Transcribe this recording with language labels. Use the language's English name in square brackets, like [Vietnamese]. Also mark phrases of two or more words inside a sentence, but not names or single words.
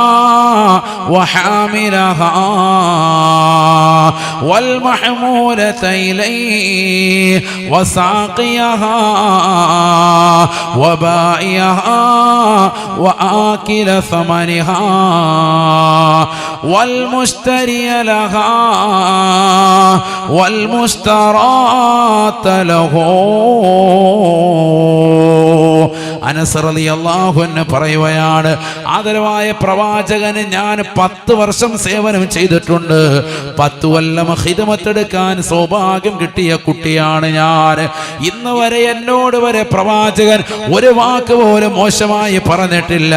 [Arabic] وحاملها والمحمولة إليه وساقيها وبائعها وآكل ثمنها والمشتري لها والمشترات له. [Malayalam] അനസ് [Arabic] رضي الله عنه [Malayalam] പറയുകയാണ്, ആദരവായ പ്രവാചകന് ഞാൻ 10 വർഷം സേവനം ചെയ്തിട്ടുണ്ട്. 10 കൊല്ലം ഖിദ്മത്തെടുക്കാൻ സൗഭാഗ്യം കിട്ടിയ കുട്ടിയാണ് ഞാൻ. ഇന്ന് വരെ എന്നോട് വരെ പ്രവാചകൻ ഒരു വാക്ക് പോലും മോശമായി പറഞ്ഞിട്ടില്ല.